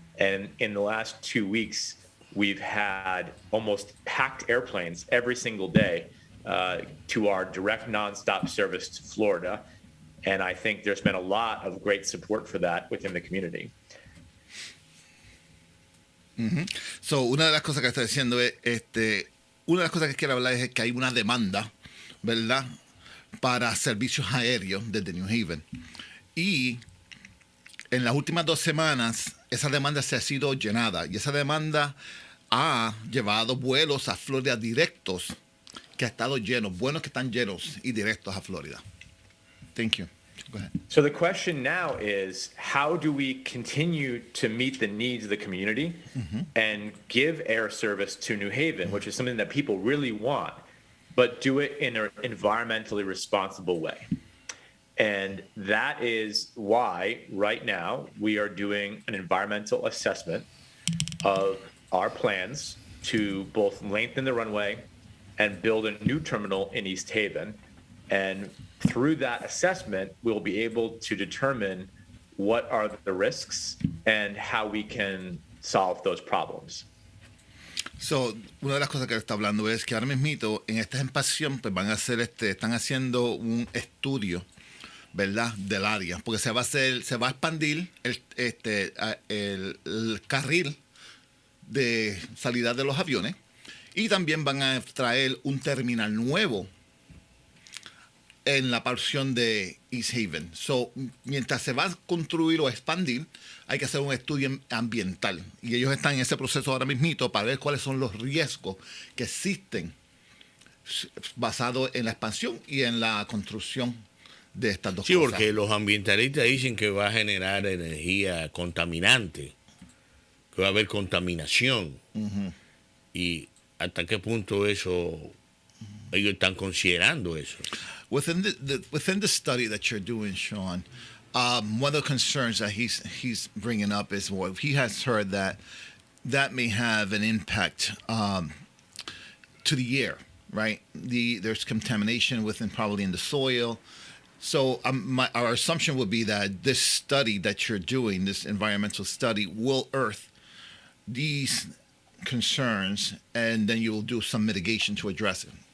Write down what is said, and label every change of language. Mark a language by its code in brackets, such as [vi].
[en] And in the last 2 weeks, we've had almost packed airplanes every single day to our direct nonstop service to Florida. And I think there's been a lot of great support for that within the community. Mm-hmm. [es] So, una de las cosas que está diciendo es, una de las cosas que quiero hablar es que hay una demanda, ¿verdad?, para servicios aéreos desde New Haven. Y en las últimas 2 semanas, esa demanda se ha sido llenada. Y esa demanda ha llevado vuelos a Florida directos, que ha estado llenos, vuelos que están llenos y directos a Florida. [en] Thank you. Go ahead. So the question now is, how do we continue to meet the needs of the community and give air service to New Haven, which is something that people really want, but do it in an environmentally responsible way? And that is why right now we are doing an environmental assessment of our plans to both lengthen the runway and build a new terminal in East Haven. And through that assessment, we'll be able to determine what are the risks and how we can solve those problems. [es] So, una de las cosas que está hablando es que ahora mismito en esta expansión pues van a hacer están haciendo un estudio, ¿verdad?, del área, porque se va a expandir el carril de salida de los aviones y también van a traer un terminal nuevo en la porción de East Haven. So, mientras se va a construir o expandir, hay que hacer un estudio ambiental. Y ellos están en ese proceso ahora mismito para ver cuáles son los riesgos que existen basados en la expansión y en la construcción de estas dos cosas. Sí, porque los ambientalistas dicen que va a generar energía contaminante, que va a haber contaminación. Y hasta qué punto eso ellos están considerando eso. [en] Within the study that you're doing, Sean, one of the concerns that he's bringing up is what he has heard that may have an impact to the air, right? There's contamination probably in the soil. So our assumption would be that this study that you're doing, this environmental study, will earth these concerns, and then you will do some mitigation to address it.